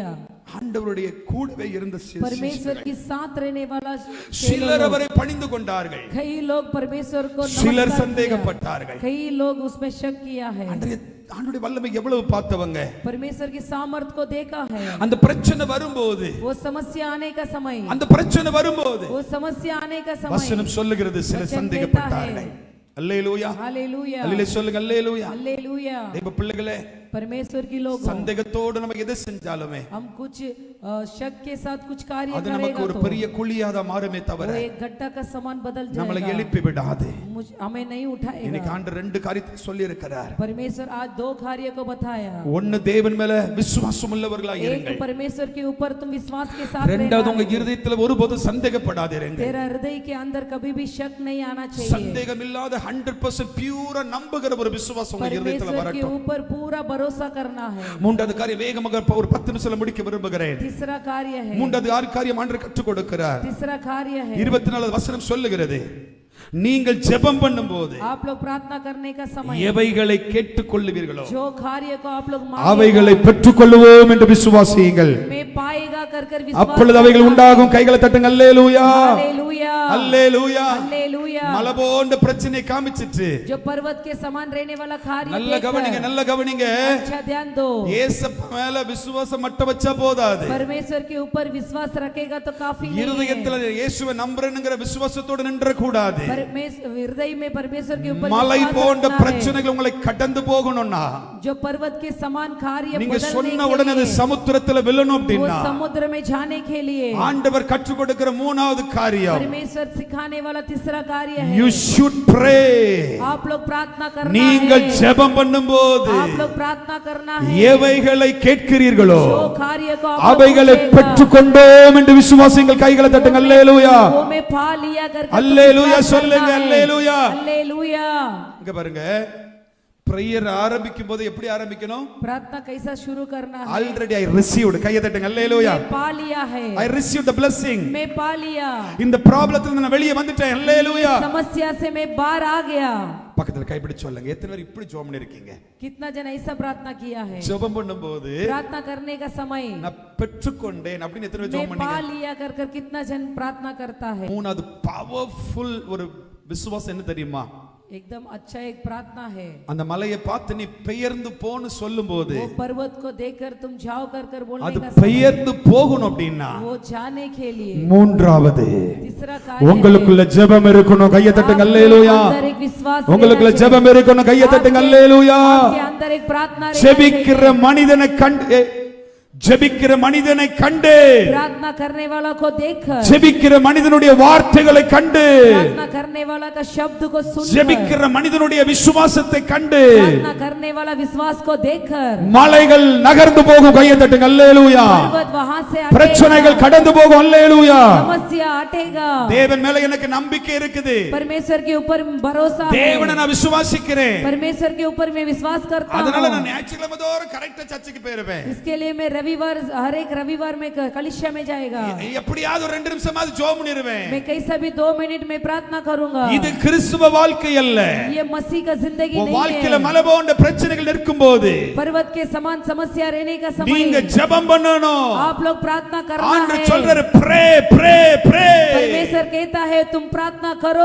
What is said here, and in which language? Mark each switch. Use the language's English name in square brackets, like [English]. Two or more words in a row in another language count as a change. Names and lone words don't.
[Tamil] ஆண்டவருடைய கூடவே இருந்த [Hindi] परमेश्वर के साथ रहने वाला [Tamil] சிலர் அவரை பணிந்து கொண்டார்கள். [Hindi] कई लोग परमेश्वर को [Tamil] சிலர் [Hindi] नमस्कार [Tamil] சந்தேகப்பட்டார்கள். [Hindi] किया। कई लोग उसमें शक किया है [Tamil] ஆண்டவருடைய வல்லமை எவ்வளவு பார்த்தவங்க. [Hindi] परमेश्वर की सामर्थ को देखा है [Tamil] அந்த பிரச்சனை வரும்போது [Hindi] वो समस्या आने का समय [Tamil] அந்த பிரச்சனை வரும்போது [Hindi] वो समस्या आने का समय [Tamil] வசனம் சொல்லுகிறது சிலர் [Hindi] वचन [Tamil] சந்தேகப்பட்டார்கள். அல்லேலூயா. [Hindi] हालेलुया [Tamil] அல்லேலூயா சொல்லுங்க. அல்லேலூயா. [Hindi] हालेलुया [Tamil] தேவ பிள்ளைகளே [Hindi] परमेश्वर की लोग [Tamil] சந்தேகத்தோடு நம்ம எதை செஞ்சாலுமே [Hindi] हम कुछ शक के साथ कुछ कार्य [Tamil] அது நமக்கு [Hindi] करेगा [Tamil] ஒரு [Hindi] तो [Tamil] பெரிய குழியாத மாறுமே தவிர [Hindi] वो एक गड्ढा का समान बदल [Tamil] நம்மளை [Hindi] जाएगा [Tamil] எழுப்பி விடாது. [Hindi] हमें नहीं उठाएगा [Tamil] இன்னைக்கு ஆண்டவர் ரெண்டு காரியத்தை சொல்லி இருக்கிறார். [Hindi] परमेश्वर आज दो कार्य को बताया [Tamil] ஒன்னு தேவன் மேல விசுவாசம் உள்ளவர்களாய் [Hindi] एक [Tamil] இருங்கள். [Hindi] परमेश्वर के ऊपर तुम विश्वास के साथ [Tamil] இரண்டாவது உங்க [Hindi] रहना है। [Tamil] இருதயத்துல ஒருபோதும் சந்தேகப்படாதீர்கள். [Hindi] तेरा हृदय के अंदर कभी भी शक नहीं आना चाहिए [Tamil] சந்தேகம் இல்லாத 100% பியூரா நம்புகிற ஒரு விசுவாசம் உங்க இருதயத்துல [Hindi] परमेश्वर के [Tamil] வரட்டும். [Hindi] ऊपर पूरा भरोसा करना है [Tamil] மூன்றாவது காரியம் வேகமாக ஒரு 10 நிமிஷத்துல முடிக்க விரும்புகிறேன். [Hindi] तीसरा कार्य है [Tamil] மூன்றாவது காரியம் ஆண்டவர் கற்றுக் கொடுக்கிறார். [Hindi] तीसरा कार्य है [Tamil] 24 வசனம் சொல்லுகிறது. நீங்கள் ஜெபம் பண்ணும்போது [Hindi] आप लोग प्रार्थना करने का समय [Tamil] எவைகளை கேட்டுக்கொள்ளுவீர்களோ [Hindi] जो कार्य को आप लोग [Tamil] அவைகளை பெற்றுக்கொள்ளுவோம் என்று விசுவாசியுங்கள். [Hindi] मैं पाएगा कर [Tamil] அப்பொழுது அவைகள் உண்டாகும். கைகளை தட்டுங்க. அல்லேலூயா. [Hindi] हालेलुया [Tamil] அல்லேலூயா. [Hindi] हालेलुया [Tamil] மலை போன்ற பிரச்சனை காமிச்சிட்டு [Hindi] जो पर्वत के समान रहने वाला कार्य [Tamil] நல்ல கவனிங்க. நல்ல கவனிங்க. [Hindi] अच्छा ध्यान दो [Tamil] இயேசப்ப மேல விசுவாசம் மட்டும் வச்சா போதாது. [Hindi] परमेश्वर के ऊपर विश्वास रखेगा तो काफी नहीं है [Tamil] இருதயத்துல இயேசுவை நம்புறேன்ங்கற விசுவாசத்தோட நின்ற கூடாது. [Hindi] हृदय में परमेश्वर के ऊपर [Tamil] மலை [Hindi] विश्वास [Tamil] போன்ற [Hindi] रखना है। [Tamil] பிரச்சனைகள் உங்களை கடந்து போகணும்னா [Hindi] जो पर्वत के समान कार्य [Tamil] நீங்க [Hindi] बदलने [Tamil] சொன்ன [Hindi] के [Tamil] உடனே அது [Hindi] लिए, [Tamil] சமுத்திரத்துல விழணும் [Hindi] वो [Tamil] அப்படினா [Hindi] समुद्र में जाने के लिए [Tamil] ஆண்டவர் கற்றுக் கொடுக்கிற மூணாவது காரியம் [Hindi] परमेश्वर सिखाने वाला तीसरा कार्य है [English] you should pray. [Hindi] आप लोग प्रार्थना करना [Tamil] நீங்கள் [Hindi] है [Tamil] ஜெபம் பண்ணும்போது [Hindi] आप लोग प्रार्थना करना है [Tamil] எவைகளை கேட்கிறீர்களோ [Hindi] जो कार्य को आप [Tamil] அவைகளை [Hindi] लोग [Tamil] பெற்றுக்கொண்டோம் என்று விசுவாசிங்கள். கைகளை தட்டுங்க. அல்லேலூயா. [Hindi] वो में पा लिया करके [Tamil] அல்லேலூயா சொல்லுங்க. அல்லேலூயா. [Hindi] हालेलुया [Tamil] இங்க பாருங்க. பிரேயர் ஆரம்பிக்கும் போது எப்படி ஆரம்பிக்கணும்? [Hindi] प्रार्थना कैसा शुरू करना है [English] already I received. [Tamil] கையை தட்டுங்க. அல்லேலூயா. [Hindi] मैं पा लिया है [English] I received the blessing. [Hindi] मैं पा लिया [Tamil] இந்த ப்ராப்ளத்துல நான் வெளியே வந்துட்டேன். அல்லேலூயா. [Hindi] समस्या से मैं बाहर आ गया [Tamil] பக்கத்துல கைப்பிடிச்சு சொல்லுங்க. எத்தனை பேர் இப்படி ஜெபம் பண்ணிருக்கீங்க? [Hindi] कितना जन ऐसा प्रार्थना किया है [Tamil] ஜெபம் பண்ணும்போது [Hindi] प्रार्थना करने का समय [Tamil] நான் பெற்றுக்கொண்டேன் அப்படின்னு எத்தனை பேர் [Hindi] मैं [Tamil] ஜெபம் [Hindi] पा [Tamil] பண்ணீங்க? [Hindi] लिया कर कितना जन प्रार्थना करता है [Tamil] மூணாவது பவர்ஃபுல் ஒரு விசுவாசம் என்ன தெரியுமா? [Hindi] एकदम अच्छा एक प्रार्थना है [Tamil] அந்த மலையை பார்த்து நீ பெயர்ந்து போன்னு சொல்லும்போது [Hindi] वो पर्वत को देखकर तुम जाओ कर बोलने [Tamil] அது [Hindi] का समय [Tamil] பெயர்ந்து போகணும் அப்படின்னா [Hindi] वो जाने के लिए [Tamil] மூன்றாவது [Hindi] तीसरा कार्य [Tamil] உங்களுக்குள்ள ஜெபம் இருக்கணும். கையை தட்டுங்க. அல்லேலூயா. [Hindi] अंदर एक विश्वास [Tamil] உங்களுக்குள்ள [Hindi] रहना [Tamil] ஜெபம் இருக்கணும். கையை தட்டுங்க. [Hindi] चाहिए। [Tamil] அல்லேலூயா. [Hindi] आपके अंदर एक प्रार्थना रहना [Tamil] ஜெபிக்கிற [Hindi] चाहिए। [Tamil] மனிதனை கண்டு ஜெபிக்கிற மனிதனை கண்டு [Hindi] प्रार्थना करने वाला को देखकर [Tamil] ஜெபிக்கிற மனிதனுடைய வார்த்தைகளை கண்டு [Hindi] प्रार्थना करने वाला का शब्द को सुनकर [Tamil] ஜெபிக்கிற மனிதனுடைய விசுவாசத்தை கண்டு [Hindi] प्रार्थना करने वाला विश्वास को देखकर [Tamil] மலைகள் நகர்ந்து போகும். கையை தட்டுங்க. அல்லேலூயா. [Hindi] पर्वत वहां से [Tamil] பிரச்சனைகள் [Hindi] हटेगा [Tamil] கடந்து போகும். அல்லேலூயா. [Hindi] समस्या हटेगा [Tamil] தேவன் மேல எனக்கு நம்பிக்கை இருக்குது. [Hindi] परमेश्वर के ऊपर भरोसा है [Tamil] தேவனை நான் விசுவாசிக்கிறேன். [Hindi] परमेश्वर के ऊपर मैं विश्वास करता [Tamil] அதனால [Hindi] हूं [Tamil] நான் ஞாயிற்றுக்கிழமை தோறும் கரெக்ட்டா சர்ச்சுக்கு போயிருவேன். [Hindi] इसके लिए मैं रविवार में कलीसिया में जाएगा। [Tamil] எப்படியாவது ஒரு 2 நிமிஷமாவது ஜெபம் பண்ணிருவேன்। [Hindi] मैं कैसा भी 2 मिनट में प्रार्थना करूंगा। [Tamil] இது கிறிஸ்தவ வாழ்க்கை அல்ல। [Hindi] ये मसीह का जिंदगी नहीं है। [Tamil] வாழ்க்கையில மலை போன்ற பிரச்சனைகள் இருக்கும்போது [Hindi] पर्वत के समान समस्या रहने का समय [Tamil] நீங்க ஜெபம் பண்ணணும்। [Hindi] आप लोग प्रार्थना करना है। [Tamil] ஆண்டவர் சொல்றாரு [English] pray pray pray। [Hindi] परमेश्वर कहता है तुम प्रार्थना करो